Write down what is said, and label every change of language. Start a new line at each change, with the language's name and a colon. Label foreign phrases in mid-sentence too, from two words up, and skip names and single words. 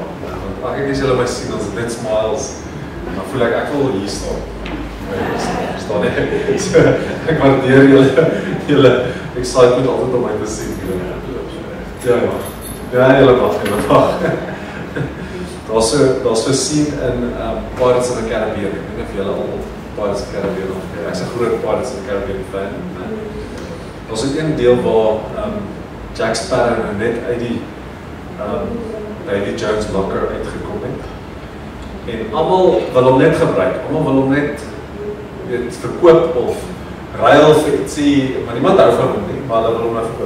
Afrikaans: Want ek as julle my sien as net smiles, dan voel ek wil hier staan. Verstaan jy? So, ek waardeer julle excitement altyd om my te sien. Ja, julle mag. Daar's so scene in Pirates of the Caribbean. Ek weet nie of julle al Pirates of the Caribbean of ek's 'n groot Pirates of the Caribbean fan. Daar's ook een deel waar Jack Sparrow net uit die Davy Jones locker uitgekom het. En almal wil hom net gebruik. Almal wil hom net verkoop of ruil vir ietsie, maar niemand hou van hom nie, maar hulle wil hom nou verkoop.